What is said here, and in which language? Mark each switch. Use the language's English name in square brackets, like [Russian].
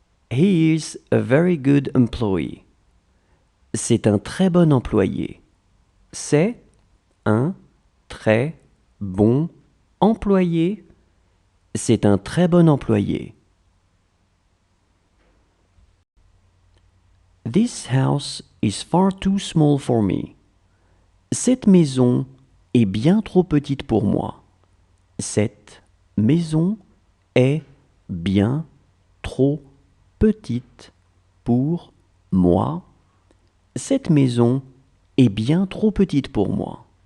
[English] He is a very good employee. [French] C'est un très bon employé. C'est un très bon employé. C'est un très bon employé. [English] This house is far too small for me. [French] Cette maison est bien trop petite pour moi. Cette maison est bien trop petite pour moi. Cette maison est bien trop petite pour moi.